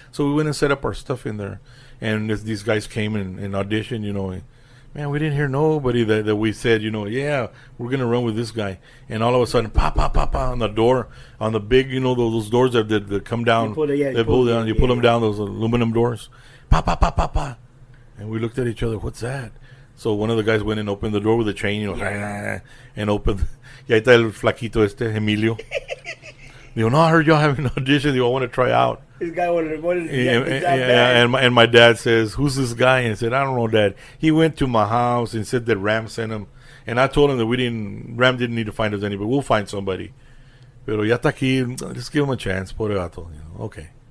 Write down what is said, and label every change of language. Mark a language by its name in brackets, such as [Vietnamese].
[English] So we went and set up our stuff in there. And these guys came and auditioned, man, we didn't hear nobody that we said, yeah, we're going to run with this guy. And all of a sudden, pop, pop, pop, pop, on the door, on the big, those doors that come down. You pull them down, those aluminum doors. Pop, pop, pop, pop, pop. And we looked at each other, what's that? So one of the guys went and opened the door with a chain, and opened. [Spanish] Y ahí está el flaquito Emilio. Digo, no, [English] I heard y'all having an audition. [Spanish] Digo, [English] I want to try out. This guy wanted and my dad says, who's this guy? And I said, I don't know, Dad. He went to my house and said that Ram sent him. And I told him that Ram didn't need to find us anybody. We'll find somebody. [Spanish] Pero ya está aquí. [English] Let's give him a chance. [Spanish] Pobre gato. [English] Okay.